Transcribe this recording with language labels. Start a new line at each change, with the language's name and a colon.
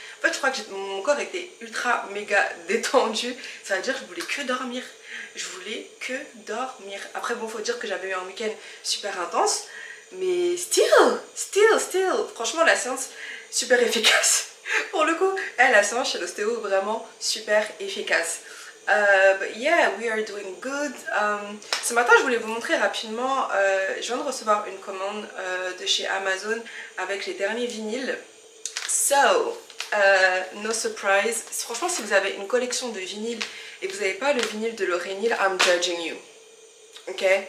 French: En fait je crois que mon corps était ultra méga détendu, ça veut dire que je voulais que dormir. Je voulais que dormir. Après bon, faut dire que j'avais eu un week-end super intense, mais
English: still,
French: franchement la séance super efficace. Pour le coup, la séance chez l'ostéo vraiment super efficace.
English: But yeah, we are doing good.
French: Ce matin, je voulais vous montrer rapidement, je viens de recevoir une commande de chez Amazon avec les derniers vinyles.
English: So, no surprise.
French: Franchement, si vous avez une collection de vinyles et que vous n'avez pas le vinyle de Lauryn,
English: I'm judging you.
French: Ok?